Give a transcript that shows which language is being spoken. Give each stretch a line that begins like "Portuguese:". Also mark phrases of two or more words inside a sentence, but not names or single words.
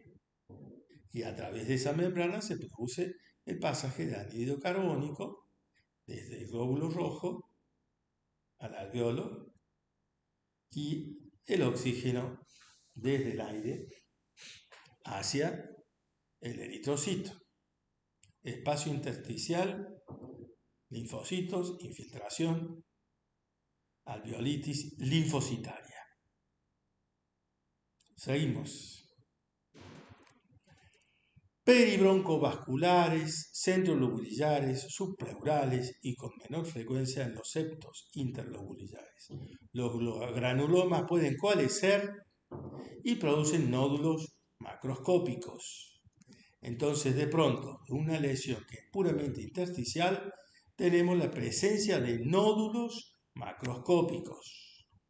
Spanish: Y a través de esa membrana se produce el pasaje de anhídrido carbónico desde el glóbulo rojo al alveolo y el oxígeno desde el aire hacia el eritrocito. Espacio intersticial, linfocitos, infiltración, alveolitis linfocitaria. Seguimos. Peribroncovasculares, centrolobulillares, subpleurales y con menor frecuencia en los septos interlobulillares. Los granulomas pueden coalescer y producen nódulos macroscópicos. Entonces, de pronto, de una lesión que es puramente intersticial, tenemos la presencia de nódulos macroscópicos.